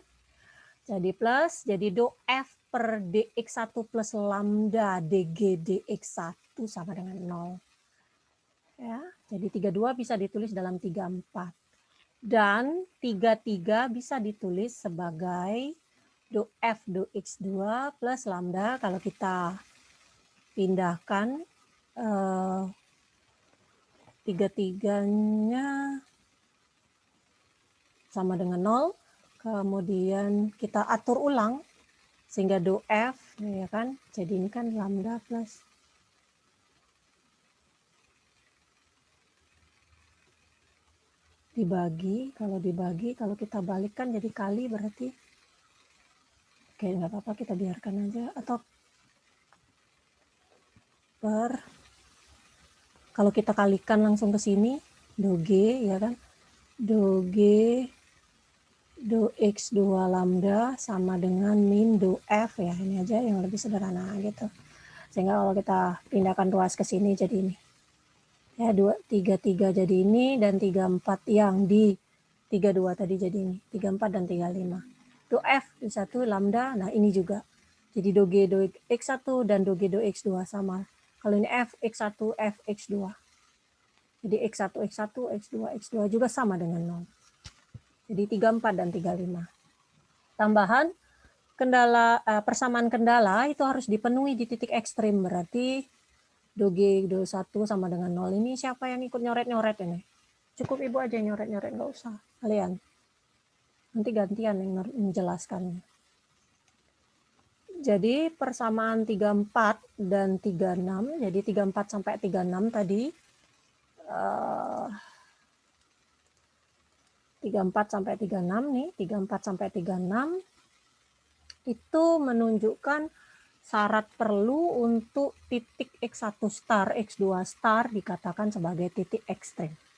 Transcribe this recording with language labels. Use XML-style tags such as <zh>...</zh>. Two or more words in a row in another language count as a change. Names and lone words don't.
<id>Jadi plus, jadi do f per dx1 plus lambda dg dx1 sama dengan 0. Ya, jadi 32 bisa ditulis dalam 34. Dan 33 bisa ditulis sebagai do f do x2 plus lambda kalau kita pindahkan 33-nya sama dengan 0, kemudian kita atur ulang sehingga do f ya kan, jadi ini kan lambda plus dibagi, kalau kita balikkan jadi kali berarti oke nggak apa-apa kita biarkan aja, atau per kalau kita kalikan langsung ke sini do g ya kan, do g do x2 lambda sama dengan min do f ya, ini aja yang lebih sederhana gitu. Sehingga kalau kita pindahkan ruas ke sini jadi ini. Ya 33 jadi ini dan 34 yang di 32 tadi jadi ini. 34 dan 35. Do f di satu lambda, nah ini juga. Jadi do g do x1 dan do g do x2 sama. Kalau ini f x1 f x2. Jadi x1 x1 x2 x2 juga sama dengan 0. Jadi 34 dan 35. Tambahan kendala persamaan kendala itu harus dipenuhi di titik ekstrim, berarti do G do 1 sama dengan 0. Ini siapa yang ikut nyoret-nyoret ini? Cukup ibu aja yang nyoret-nyoret, nggak usah kalian. Nanti gantian yang menjelaskan. Jadi persamaan 34 dan 36, jadi 34 sampai 36 tadi 34 sampai 36 nih, 34 sampai 36 itu menunjukkan syarat perlu untuk titik X1 star, X2 star dikatakan sebagai titik ekstrim.</id>